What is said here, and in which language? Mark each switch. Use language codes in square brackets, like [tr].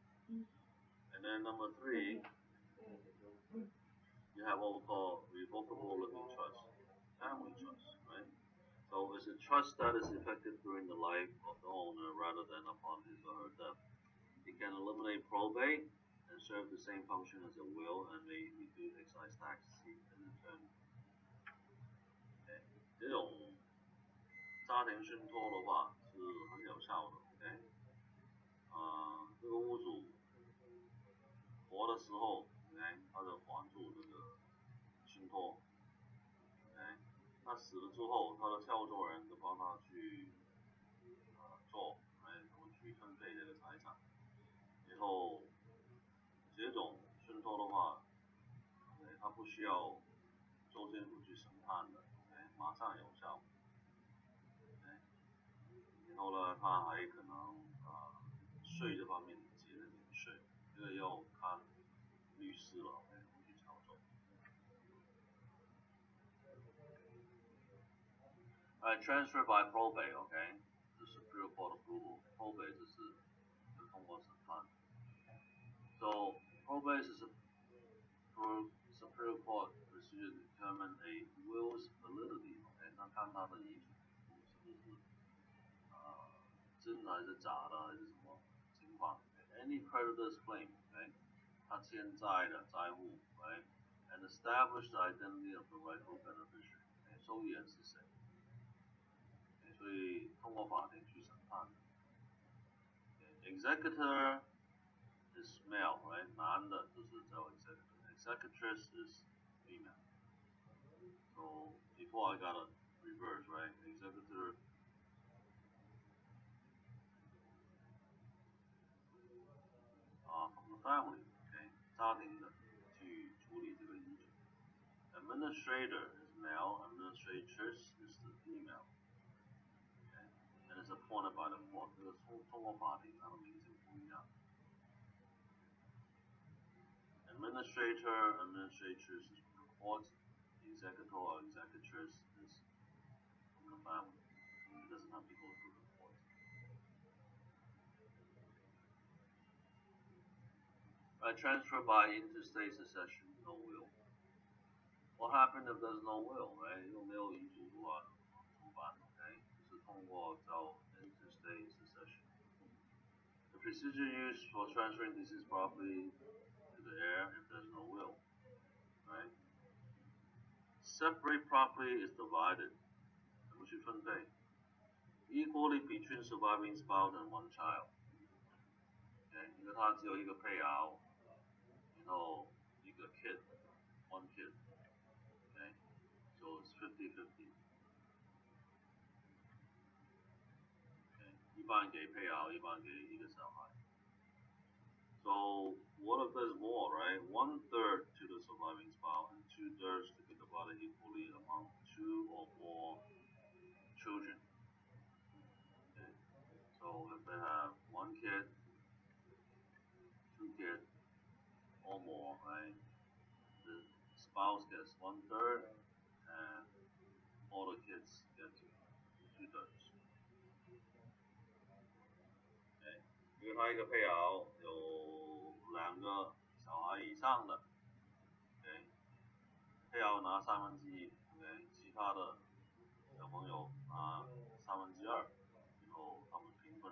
[en] And then number 3, you have what we call revocable living trust, family trust, right? So it's a trust that is effective during the life of the owner rather than upon his or her death. it can eliminate probate and serve the same function as a will and may reduce excise tax and return. [zh] 这种家庭信托的话是很有效的，OK，这个屋主活的时候，OK，他就还住这个信托，OK，他死了之后，他的跳作人就帮他去做，怎么去分配这个财产，然后这种信托的话，OK，他不需要州政府去审判的，OK，马上有效。然后呢，他还可能税这方面节了点税，这个要看律师了，怎么去操作。 [en] Transfer by probate, okay, the Superior Court approval. [zh] Probate 就是通过审判。 [en] So probate is a Superior Court procedure to determine a will's validity. [zh] OK， 那看他的遗嘱是不是真的还是假的还是什么情况。 [en] Any creditor's claim, OK， [zh] 他欠债的债户， [en] OK， and establish the identity of the rightful beneficiary， [zh] 受益人是谁？所以通过法庭去审判。 [en] Executor is male, right？ [zh] 男的就是叫 executor. [en] Executress is female. So before I got a reverse, right? Executor from the family, okay? [zh] 家庭的去处理这个遗嘱。 [en] Administrator is male. Administratress is the female. Okay? And is appointed by the court. [zh] 这个通过法庭，它的名字不一样。 [en] Administrator, administratress is from the court. Executor or executress is from the family. It doesn't have to go through the court. Transfer by interstate succession, no will. What happened if there's no will, right? [zh] 又没有遗嘱的话，怎么办 ？OK， 就是通过叫 interstate succession. [en] The procedure used for transferring deceased property to the heir if there's no will, right? Separate property is divided. [zh] 怎么去分配 ？ [en] Equally between surviving spouse and one child. [zh] OK， 因为他只有一个配偶，然后一个 [en] one kid. Okay, so it's 50-50. [zh] Okay, 一半给配偶，一半给一个小孩。 [en] So what if there's more, right? 1/3 to the surviving spouse and 2/3 to be divided equally among 2 or more children. Okay, so if they have 1 kid, 2 kids, or more, right? The spouse gets 1/3, and all the kids get 2/3. [zh] Okay, 因为他一个配偶有2个小孩以上的 ，OK， 配偶拿1/3 ，OK， 其他的小朋友拿2/3，然后他们平分。